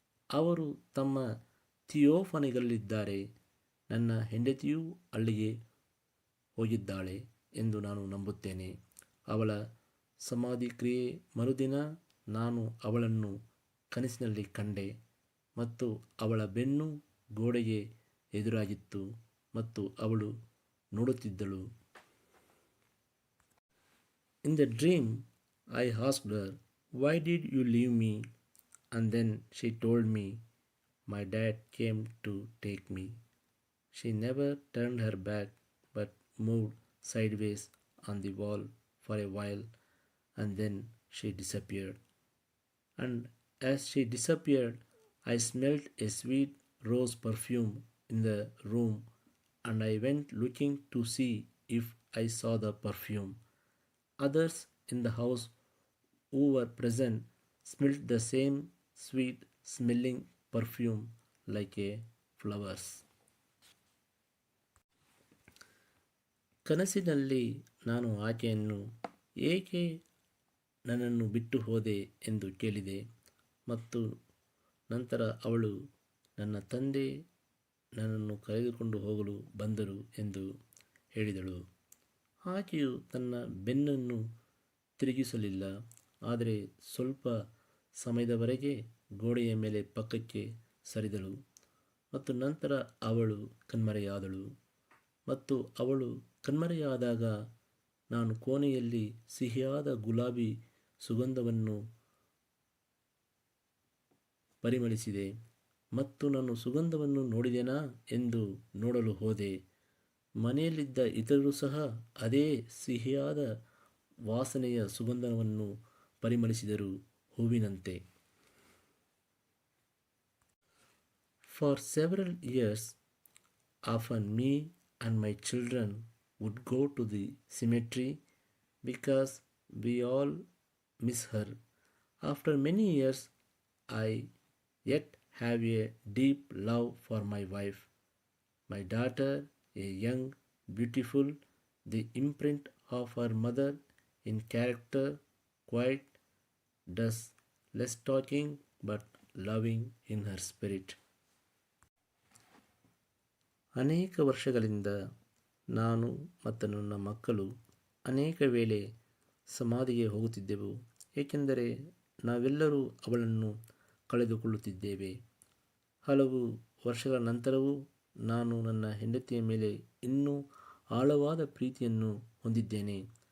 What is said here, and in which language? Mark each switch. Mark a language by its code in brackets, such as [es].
[kn] ಅವರು ತಮ್ಮ ಥಿಯೋಫನಿಗಳಲ್ಲಿದ್ದಾರೆ. ನನ್ನ ಹೆಂಡತಿಯೂ ಅಲ್ಲಿಗೆ ಹೋಗಿದ್ದಾಳೆ ಎಂದು ನಾನು ನಂಬುತ್ತೇನೆ. ಅವಳ ಸಮಾಧಿ ಕ್ರಿಯೆ ಮರುದಿನ ನಾನು ಅವಳನ್ನು ಕನಸಿನಲ್ಲಿ ಕಂಡೆ, ಮತ್ತು ಅವಳ ಬೆನ್ನು ಗೋಡೆಗೆ ಎದುರಾಗಿತ್ತು ಮತ್ತು ಅವಳು ನೋಡುತ್ತಿದ್ದಳು. [en] In the dream, I asked her, "Why did you leave me?" And then she told me, "My dad came to take me." She never turned her back but moved sideways on the wall for a while, and then she disappeared. And as she disappeared, I smelled a sweet rose perfume in the room, and I went looking to see if I saw the perfume. Others in the house who were present smelled the same sweet smelling perfume like a flowers. [kn] ಕನಸಿನಲ್ಲಿ ನಾನು ಆಕೆಯನ್ನು ಏಕೆ ನನ್ನನ್ನು ಬಿಟ್ಟು ಹೋದೆ ಎಂದು ಕೇಳಿದೆ, ಮತ್ತು ನಂತರ ಅವಳು ನನ್ನ ತಂದೆ ನನ್ನನ್ನು ಕರೆದುಕೊಂಡು ಹೋಗಲು ಬಂದರು ಎಂದು ಹೇಳಿದಳು. ಆಕೆಯು ತನ್ನ ಬೆನ್ನನ್ನು ತಿರುಗಿಸಲಿಲ್ಲ, ಆದರೆ ಸ್ವಲ್ಪ ಸಮಯದವರೆಗೆ ಗೋಡೆಯ ಮೇಲೆ ಪಕ್ಕಕ್ಕೆ ಸರಿದಳು, ಮತ್ತು ನಂತರ ಅವಳು ಕಣ್ಮರೆಯಾದಳು. ಮತ್ತು ಅವಳು ಕಣ್ಮರೆಯಾದಾಗ ನಾನು ಕೋಣೆಯಲ್ಲಿ ಸಿಹಿಯಾದ ಗುಲಾಬಿ ಸುಗಂಧವನ್ನು ಪರಿಮಳಿಸಿದೆ, ಮತ್ತು ನಾನು ಸುಗಂಧವನ್ನು ನೋಡಿದೆನಾ ಎಂದು ನೋಡಲು ಹೋದೆ. ಮನೆಯಲ್ಲಿದ್ದ ಇತರರು ಸಹ ಅದೇ ಸಿಹಿಯಾದ ವಾಸನೆಯ ಸುಗಂಧವನ್ನು ಪರಿಮಳಿಸಿದರು, ಹೂವಿನಂತೆ. [en] For several years, often me and my children would go to the cemetery because we all miss her. After many years, I yet have a deep love for my wife. My daughter, a young, beautiful, the imprint of her mother in character, quiet, does less talking but loving in her spirit. [kn] ಅನೇಕ ವರ್ಷಗಳಿಂದ ನಾನು ಮತ್ತು ನನ್ನ ಮಕ್ಕಳು ಅನೇಕ ವೇಳೆ ಸಮಾಧಿಗೆ ಹೋಗುತ್ತಿದ್ದೆವು, ಏಕೆಂದರೆ ನಾವೆಲ್ಲರೂ ಅವಳನ್ನು ಕಳೆದುಕೊಳ್ಳುತ್ತಿದ್ದೇವೆ. ಹಲವು ವರ್ಷಗಳ ನಂತರವೂ ನಾನು ನನ್ನ ಹೆಂಡತಿಯ ಮೇಲೆ ಇನ್ನೂ ಆಳವಾದ ಪ್ರೀತಿಯನ್ನು ಹೊಂದಿದ್ದೇನೆ.